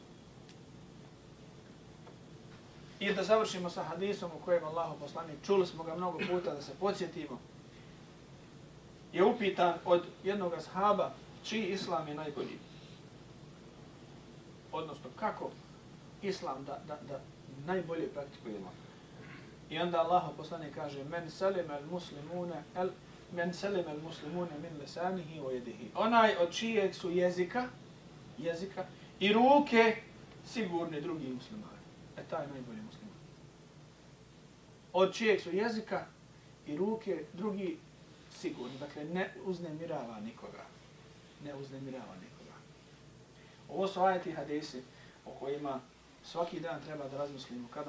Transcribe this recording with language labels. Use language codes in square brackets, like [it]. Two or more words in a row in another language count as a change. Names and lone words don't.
[bs] I da završimo sa hadisom u kojem Allahu poslanik, čuli smo ga mnogo puta da se podsjetimo, je upitan od jednog ashaba čiji islam je najbolji. Odnosno kako islam da najbolje praktikujemo. I onda Allahu poslanik kaže [ar] من سلم المسلمون من لسانه ويده. [bs] Onaj od čijeg su jezika i ruke sigurni drugi muslimani. Taj je najbolji musliman. Od čijeg su jezika i ruke drugi sigurni. Dakle, ne uznemirava nikoga. Ovo su ajeti i hadisi o kojima svaki dan treba da razmislimo.